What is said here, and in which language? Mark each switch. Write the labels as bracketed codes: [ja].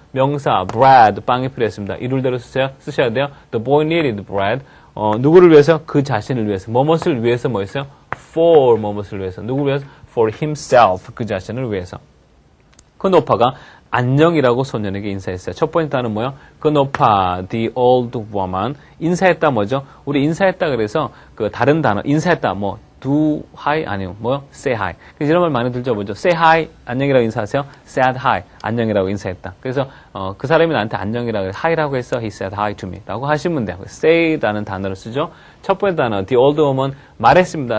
[ko] 명사 bread. 빵이 필요했습니다. 이룰대로 쓰셔야 돼요. [en] The boy needed bread. [ko] 누구를 위해서? 그 자신을 위해서. 뭐뭇을 위해서 뭐 있어요? for 뭐뭇을 위해서. 누구를 위해서? [en] for himself. [ko] 그 자신을 위해서. 그 노파가 안녕이라고 소년에게 인사했어요. 첫 번째 단어는 뭐요? 그 노파, [en] the old woman. [ko] 인사했다 뭐죠? 우리 인사했다 그래서 그 다른 단어, 인사했다 뭐 do hi 아니요 뭐요? [en] say hi. [ko] 그래서 이런 말 많이 들죠 뭐죠? say hi 안녕이라고 인사하세요. said hi 안녕이라고 인사했다. 그래서 그 사람이 나한테 안녕이라고 hi라고 해서 [en] he said hi to me [ko] 라고 하시면 돼요. say라는 단어를 쓰죠. 첫 번째 단어 [en] the old woman [ko] 말했습니다.